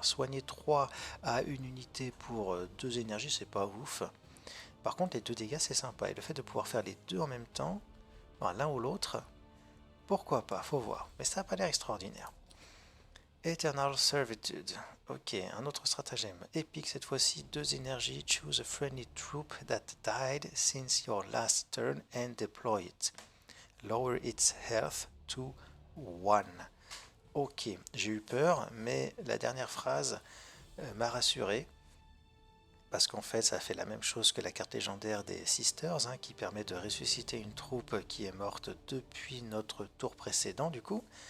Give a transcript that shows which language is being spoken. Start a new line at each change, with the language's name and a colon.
French: Soigner 3 à une unité pour 2 énergies, c'est pas ouf. Par contre, les 2 dégâts, c'est sympa. Et le fait de pouvoir faire les deux en même temps, l'un ou l'autre, pourquoi pas, faut voir. Mais ça n'a pas l'air extraordinaire. Eternal Servitude. Ok, un autre stratagème. Épique cette fois-ci, 2 énergies.
English: Choose a friendly troop that died since your last turn and deploy it. Lower its health to 1.
French: Ok, j'ai eu peur, mais la dernière phrase m'a rassuré. Parce qu'en fait, ça fait la même chose que la carte légendaire des Sisters, hein, qui permet de ressusciter une troupe qui est morte depuis notre tour précédent, du coup.